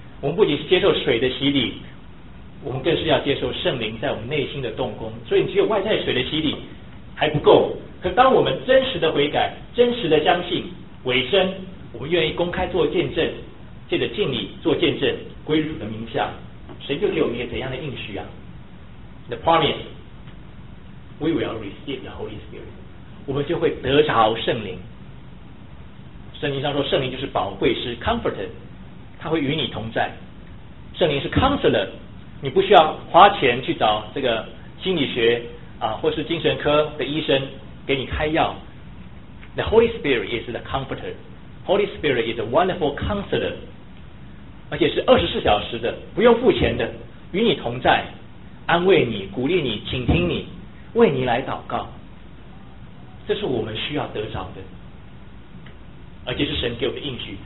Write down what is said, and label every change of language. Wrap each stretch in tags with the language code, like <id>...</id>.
<zh>我们不仅是接受水的洗礼，我们更是要接受圣灵在我们内心的动工。所以只有外在水的洗礼还不够，可当我们真实的悔改、真实的相信、委身，我们愿意公开做见证，借着敬礼做见证归入主的名下，神就给我们一个怎样的应许啊？</zh> <en>the promise, we will receive the Holy Spirit.</en> <zh>我们就会得着圣灵。圣经上说，圣灵就是宝贵，是 comforted， 他会与你同在。圣灵是 counselor， 你不需要花钱去找这个心理学啊，或是精神科的医生给你开药。</zh> <en>The Holy Spirit is the comforter. Holy Spirit is a wonderful counselor，</en> <zh>而且是24小时的，不用付钱的，与你同在，安慰你，鼓励你，倾听你，为你来祷告。这是我们需要得着的，而且是神给我的应许。</zh>